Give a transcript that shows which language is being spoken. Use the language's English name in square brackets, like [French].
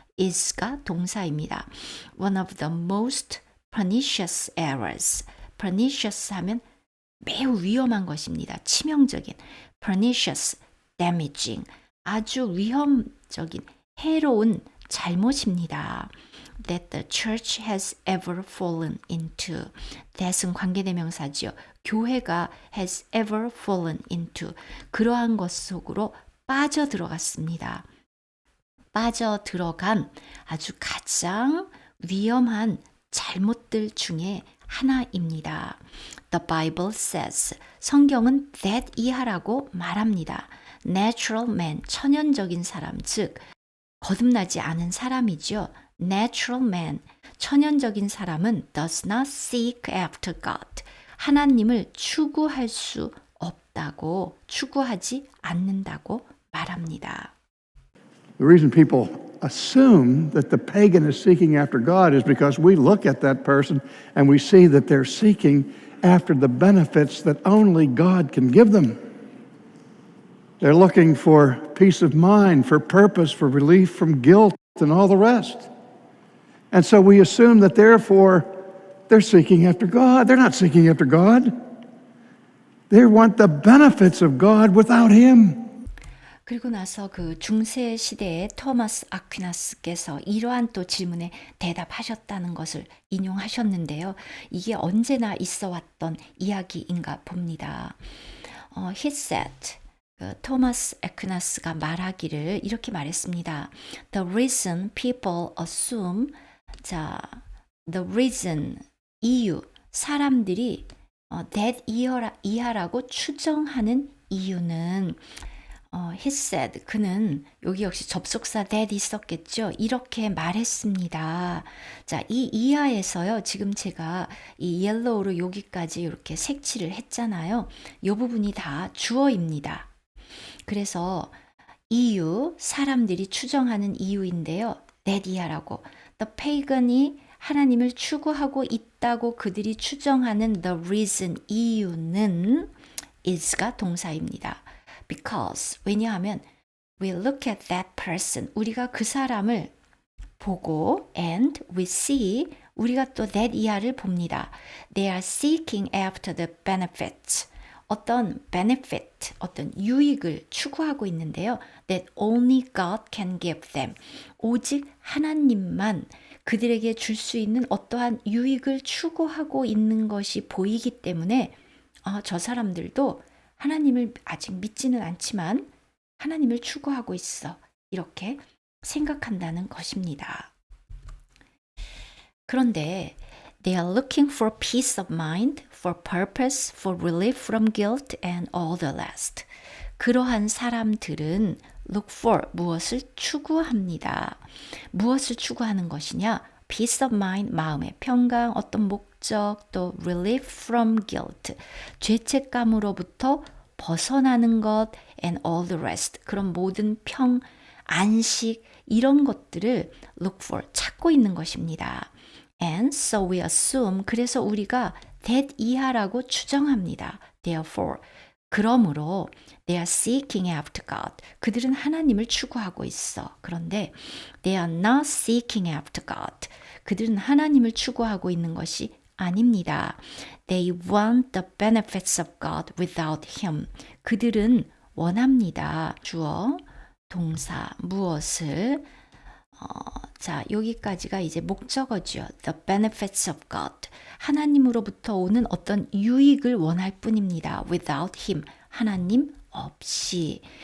[English] is가 [Korean] 동사입니다. [English] One of the most pernicious errors. [Korean] pernicious 하면 매우 위험한 것입니다. 치명적인. [English] pernicious, damaging. [Korean] 아주 위험적인, 해로운 잘못입니다. [English] That the church has ever fallen into. [Korean] that은 관계대명사지요. 교회가 [English] has ever fallen into. [Korean] 그러한 것 속으로 빠져들어갔습니다. 빠져들어간 아주 가장 위험한 잘못들 중에 하나입니다. [English] The Bible says, [Korean] 성경은 [English] that 이하라고 말합니다. Natural man, [Korean] 천연적인 사람, 즉 거듭나지 않은 사람이죠. [English] Natural man, [Korean] 천연적인 사람은 [English] does not seek after God. [Korean] 하나님을 추구할 수 없다고, 추구하지 않는다고 말합니다. [English] The reason people assume that the pagan is seeking after God is because we look at that person and we see that they're seeking after the benefits that only God can give them. They're looking for peace of mind, for purpose, for relief from guilt, and all the rest. And so we assume that therefore they're seeking after God. They're not seeking after God. They want the benefits of God without Him. [Korean] 그리고 나서 그 중세 시대의 토마스 아퀴나스께서 이러한 또 질문에 대답하셨다는 것을 인용하셨는데요. 이게 언제나 있어 왔던 이야기인가 봅니다. [English] He said, [Korean] 토마스 아퀴나스가 말하기를 이렇게 말했습니다. [English] The reason people assume, [Korean] 자, the reason, 이유, 사람들이 that 이하라고 추정하는 이유는 he said, 그는 여기 역시 접속사 that 있었겠죠. 이렇게 말했습니다. 자, 이 이하에서요. 지금 제가 이 옐로우로 여기까지 이렇게 색칠을 했잖아요. 이 부분이 다 주어입니다. 그래서 이유, 사람들이 추정하는 이유인데요. that 이하라고. The pagan이 하나님을 추구하고 있다고 그들이 추정하는 the reason, 이유는 is가 동사입니다. [English] Because, 왜냐하면 we look at that person, [Korean] 우리가 그 사람을 보고 [English] and we see, 우리가 또 that 이하를 봅니다. They are seeking after the benefits, 어떤 benefit, [Korean] 어떤 유익을 추구하고 있는데요. [English] That only God can give them, [Korean] 오직 하나님만 그들에게 줄 수 있는 어떠한 유익을 추구하고 있는 것이 보이기 때문에 저 사람들도 하나님을 아직 믿지는 않지만 하나님을 추구하고 있어. 이렇게 생각한다는 것입니다. 그런데 [English] They are looking for peace of mind, for purpose, for relief from guilt and all the rest. [Korean] 그러한 사람들은 look for 무엇을 추구합니다. 무엇을 추구하는 것이냐? [English] Peace of mind, [Korean] 마음의 평강, 어떤 목적, 또 [English] relief from guilt, [Korean] 죄책감으로부터 벗어나는 것, [English] and all the rest, [Korean] 그런 모든 안식, 이런 것들을 look for, 찾고 있는 것입니다. [English] And so we assume, [Korean] 그래서 우리가 that 이하라고 추정합니다. [English] Therefore, [Korean] 그러므로 [English] they are seeking after God. [Korean] 그들은 하나님을 추구하고 있어. 그런데 [English] they are not seeking after God. [Korean] 그들은 하나님을 추구하고 있는 것이 아닙니다. [English] They want the benefits of God without Him. [Korean] 그들은 원합니다. 주어, 동사, 무엇을 자, 여기까지가 이제 목적어죠. [English] The benefits of God. [Korean] 하나님으로부터 오는 어떤 유익을 원할 뿐입니다. [English] Without Him. [Korean] 하나님 없이.